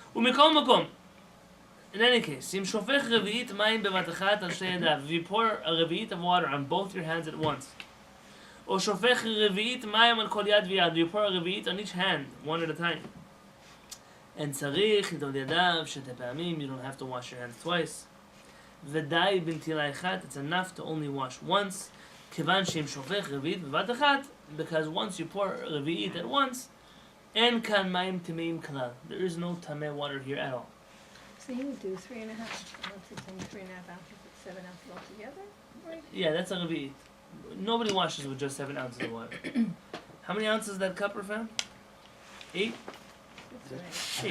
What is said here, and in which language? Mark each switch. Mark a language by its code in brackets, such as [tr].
[he] ומכל מקום, [en] in any case, [he] אם שופך רביעית מים בבת אחת על שתי ידיו, [en] if you pour a revi'it of water on both your hands at once, [he] או שופך רביעית מים על כל יד ויד, [en] you pour a revi'it on each hand, one at a time. [he] אין צריך לטול ידיו שתי פעמים, [en] you don't have to wash your hands twice. [he] ודי בנטילה אחת, [en] it's enough to only wash once, [he] כיוון שאם שופך רביעית בבת אחת, [en] because once you pour [he] רביעית [en] at once, [he] אין כאן מים טמאים כלל. [en] There is no tameh water here at all. So you would do 3.5 ounces and 3.5 ounces, it's 7 ounces altogether, right? Yeah, that's a revi'it. Nobody washes with just 7 ounces of water. How many ounces is that cup, Rafan? 8? That's right.